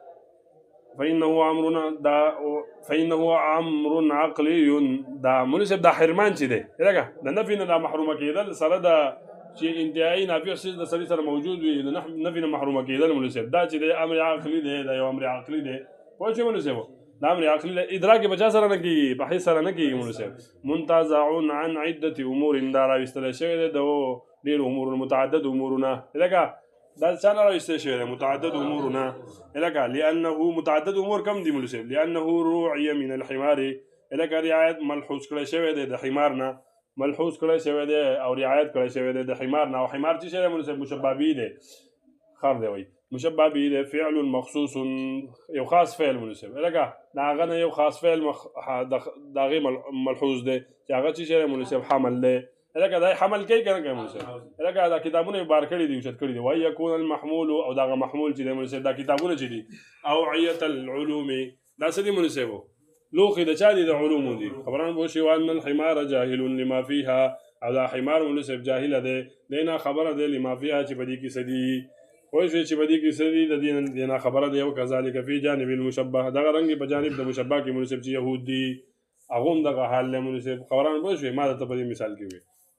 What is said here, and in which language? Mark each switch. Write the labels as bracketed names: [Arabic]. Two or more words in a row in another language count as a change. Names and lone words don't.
[Arabic] فإنه امر عقلي [Pashto] دا مونږ صاحب دا حرمان چې دی لکه د نفي نه دا محرومه کېدل سره د چې انتهایي نافع څیز د سړي سره موجود وي د نفي نه محرومه کېدل مونږ صاحب دا چې دی [Arabic] امر عقلي [Pashto] دی دا یو [Arabic] امر عقلي [Pashto] دی پوه شوې مونږ صاحب دا [Arabic] امر عقلي [Pashto] دی ادراک یې په چا سره نه کېږي په حس سره نه کېږي مونږ صاحب [Arabic] منتزع عن عدة امور [Pashto] دا راویستلی شوی دی د ډېرو امورو متعدد امورونه لکه دا چا نه راویستلی شوی دی متعدد امورونه لکه [Arabic] لأنه متعدد امور [Pashto] کم دي مونږ صاحب [Arabic] لأنه روعي من الحمار [Pashto] لکه رعایت ملحوظ کړی شوی دی د حمار نه ملحوظ کړی شوی دی او رعایت کړی شوی دی د حمار نه او حمار چې شی دی مونږ صاحب [Arabic] مشبه به [Pashto] دی خر دی وایي [Arabic] مشبه به [Pashto] دی [Arabic] فعل مخصوص [Pashto] یو خاص فعل مونږ صاحب لکه د هغه نه یو خاص فعل د هغې ملحوظ دی چې هغه چې شی دی مونږ صاحب حمل دی لکه دا حمل کوي که نه کوي مونږ صاحب لکه دا کتابونه یې بار کړي دي اوچت کړي دي وایي [Arabic] یکون المحمول [Pashto] او د هغه محمول چې دی مونږ صاحب دا کتابونه چې دي [Arabic] اوعیة العلوم [Pashto] دا څه دي مونږ صاحب لوښي د چا دي د علومو دي خبران پوه شوې [Arabic] وان الحمار جاهل لما فیها [Pashto] او دا حمار مونږ صاحب جاهله دی دی نه خبره دی [Arabic] لما فیها [Pashto] چې په دې کې څه دي پوه شوې چې په دې کې څه دي د دې نه خبره دی او [Arabic] کذلک فی جانب المشبه [Pashto] دغه رنګ په جانب د مشبه کې مونږ صاحب چې یهود دي هغه هم دغه حال دی مونږ صاحب خبران پوه شوې ما درته په دې مثال کې وي